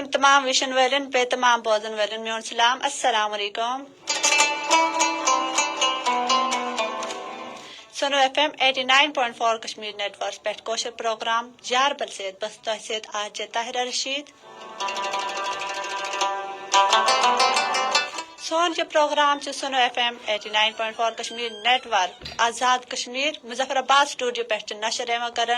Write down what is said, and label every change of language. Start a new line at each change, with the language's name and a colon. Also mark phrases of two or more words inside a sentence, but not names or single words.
Kashmiri: تمام وشن والن پہ تمام بوزن والن میون سلام.
Arabic: السلام علیکم.
Kashmiri: سنو FM 89.4 کشمیر نیٹ ورک پہ کوشر پروگرام یاربل سے بس تہ سیت RJ طاہرہ رشید. سون یہ پروگرام سنو FM 89.4 کشمیر نیٹ ورک آزاد کشمیر مظفر آباد سٹوڈیو پہ نشر کران.